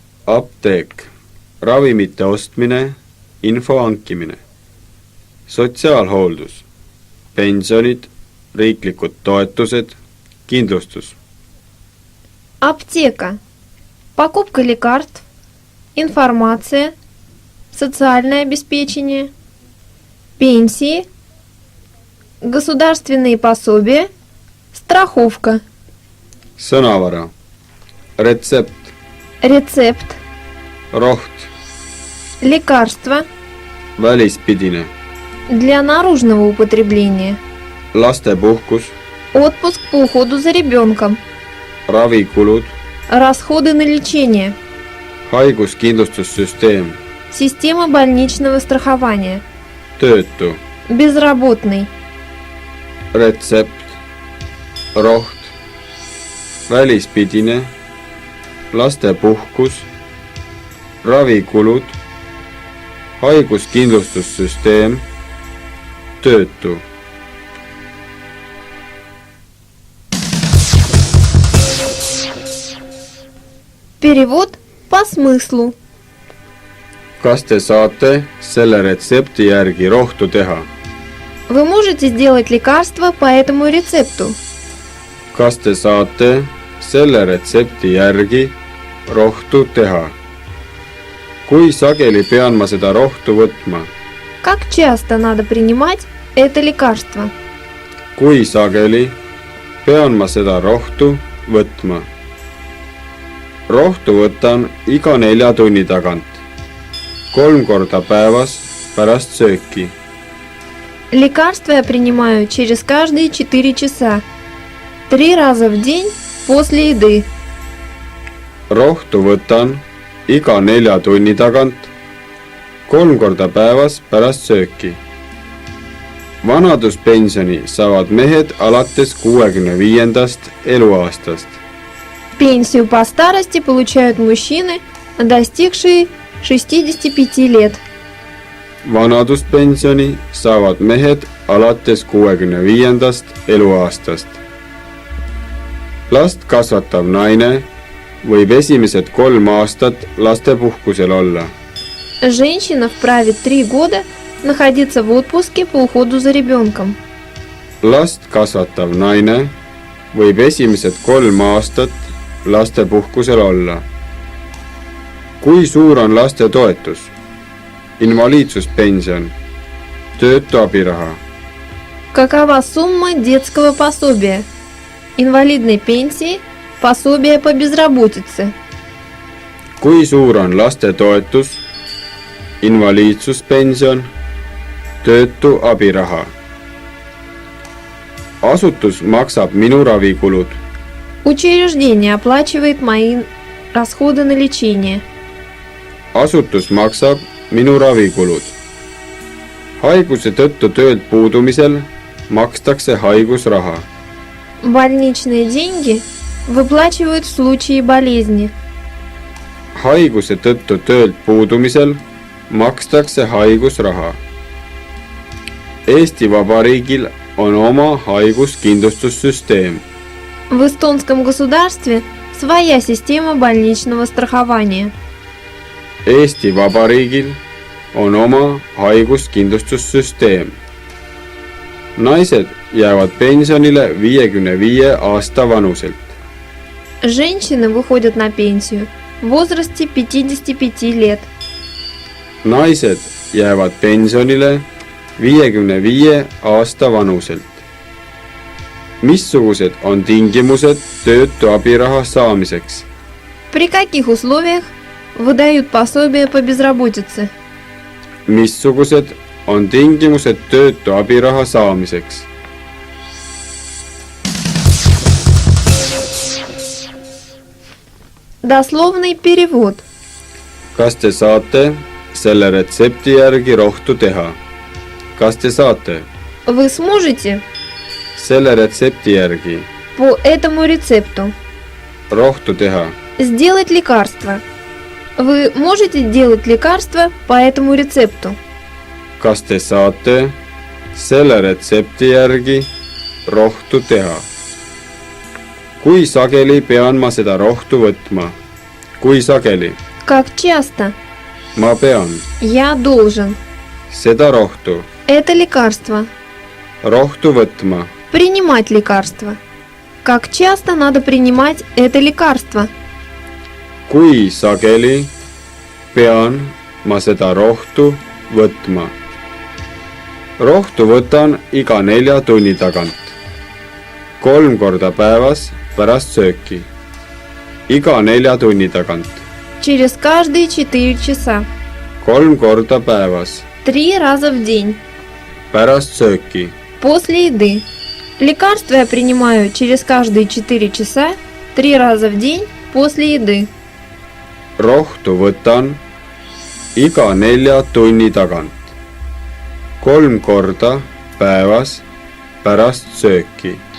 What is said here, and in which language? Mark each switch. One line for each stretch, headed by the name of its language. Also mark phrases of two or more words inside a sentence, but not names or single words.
Estonian: apteek, ravimite ostmine, info hankimine. Sotsiaalhooldus, pensionid, riiklikud toetused, kindlustus.
Russian: Аптека. Покупка лекарств, информация, социальное обеспечение, пенсии, государственные пособия, страховка.
Estonian: Sõnavara, retsept,
Russian: Рецепт,
Estonian: roht,
Russian: лекарство
Estonian: välispidine,
Russian: для наружного употребления,
Estonian: lastepuhkus,
Russian: отпуск по уходу за ребенком,
Estonian: ravikulud,
Russian: расходы на лечение,
Estonian: haiguskindlustussüsteem,
Russian: система больничного страхования,
Estonian: töötu,
Russian: безработный,
Estonian: retsept, roht, välispidine, lastepuhkus, ravikulud, haiguskindlustussüsteem, töötu.
Russian: перевод по смыслу.
Estonian: Kas te saate selle retsepti järgi rohtu teha?
Russian: Вы можете сделать лекарство по этому рецепту?
Estonian: Kas te saate selle retsepti järgi rohtu teha? Kui sageli pean ma seda rohtu võtma?
Russian: Как часто надо принимать это лекарство?
Estonian: Kui sageli pean ma seda rohtu võtma? Rohtu võtan iga 4 tunni tagant, 3 korda päevas pärast sööki.
Russian: Лекарство я принимаю через каждые 4 часа, 3 раза в день после еды.
Estonian: Rohtu võtan iga 4 tunni tagant, 3 korda päevas pärast sööki. Vanaduspensioni saavad mehed alates 65. eluaastast.
Russian: Пенсию по старости получают мужчины, достигшие 65 лет.
Estonian: Vanaduspensioni saavad mehed alates 65. eluaastast. Last kasvatav naine võib esimesed 3 aastat lastepuhkusel olla.
Russian: Женщина вправе 3 года находиться в отпуске по уходу за ребенком.
Estonian: Last kasvatav naine võib esimesed 3 aastat lastepuhkusel olla. Kui suur on laste toetus? Invaliidsuspension, töötu abiraha.
Russian: Какова сумма детского пособия, инвалидной пенсии, пособия по безработице?
Estonian: Kui suur on laste toetus? Invaliidsuspension, töötu abiraha. Asutus maksab minu ravikulud.
Russian: Учреждение оплачивает мои расходы на лечение.
Estonian: Asutus maksab minu ravikulud. Haiguse tõttu töölt puudumisel makstakse haigusraha.
Russian: Больничные деньги выплачивают в случае болезни.
Estonian: Haiguse tõttu töölt puudumisel makstakse haigusraha. Eesti Vabariigil on oma haiguskindlustussüsteem.
Russian: В эстонском государстве своя система больничного страхования.
Estonian: Eesti Vabariigil on oma haiguskindlustussüsteem. Naised jäävad pensionile 55 aasta vanuselt.
Russian: Женщины выходят на пенсию в возрасте 55 лет.
Estonian: Naised jäävad pensionile 55 aasta vanuselt. Missugused on tingimused töötu abiraha saamiseks?
Russian: При каких условиях выдают пособие по безработице?
Estonian: Missugused on tingimused töötu abiraha saamiseks?
Russian: Дословный перевод.
Estonian: Kas te saate selle retsepti järgi rohtu teha? Kas te saate
Russian: Вы сможете
Estonian: selle retsepti järgi
Russian: по этому рецепту
Estonian: rohtu teha?
Russian: сделать лекарство? Вы можете делать лекарство по этому рецепту?
Estonian: Kas te saate selle retsepti järgi rohtu teha? Kui sageli pean ma seda rohtu võtma? Kui sageli?
Russian: Как часто?
Estonian: ma pean
Russian: Я должен.
Estonian: seda rohtu,
Russian: Это лекарство.
Estonian: rohtu võtma,
Russian: Принимать лекарство. Как часто надо принимать это лекарство?
Estonian: kui sageli pean ma seda rohtu võtma. rohtu võtan iga 4 tunni tagant, 3 korda päevas pärast sööki, iga 4 tunni tagant,
Russian: Через каждые 4 часа.
Estonian: 3 korda päevas
Russian: 3 раза в день.
Estonian: pärast sööki,
Russian: После еды. Лекарства я принимаю через каждые 4 часа, 3 раза в день после еды.
Estonian: rohtu võtan iga 4 tunni tagant, 3 korda päevas pärast sööki.